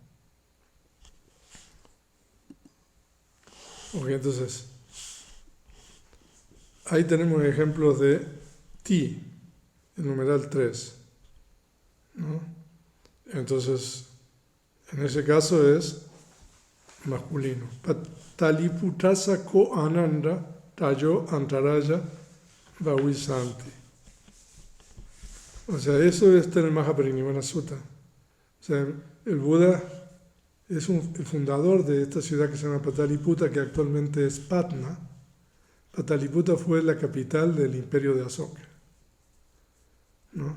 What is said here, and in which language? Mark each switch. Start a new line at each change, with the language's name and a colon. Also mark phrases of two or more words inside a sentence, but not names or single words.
Spanish: Ok, entonces, ahí tenemos ejemplos de ti, el numeral 3, ¿no? Entonces, en ese caso es masculino.
Pali: Taliputasa ko ananda tayo antaraya vavisanti.
Spanish: O sea, eso está en el Mahaparinivana Sutta. O sea, el Buda es el fundador de esta ciudad que se llama Pataliputa, que actualmente es Patna. Pataliputa fue la capital del imperio de Asoka, ¿no?